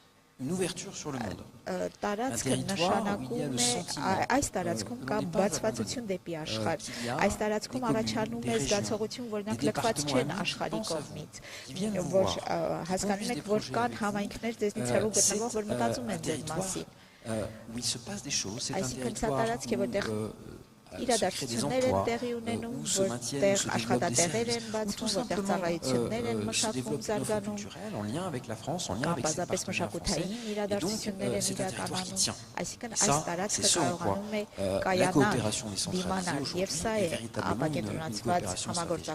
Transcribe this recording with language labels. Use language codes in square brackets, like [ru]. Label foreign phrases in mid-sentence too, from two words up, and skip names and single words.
[hy] տարածքը նշանակում է այս տարածքում կա բացվածություն դեպի աշխարհ, այս տարածքում առաջանում է զգացողություն, որոնք լքված չեն աշխարհի կողմից, որ հասկանում եք, որ կան համայնքներ ձեզնից հեռու գտնվող, որ մտածում են ձեր մասին։ [fr] où il se passe des choses. C'est un territoire où se créent des emplois, où se maintiennent, se développent des services, où tout simplement se développe une offre culturelle en lien avec la France, en lien avec ses partenaires français. Et donc, c'est un territoire qui tient. Et ça, c'est ce en quoi la coopération décentralisée aujourd'hui est véritablement une coopération stratégique.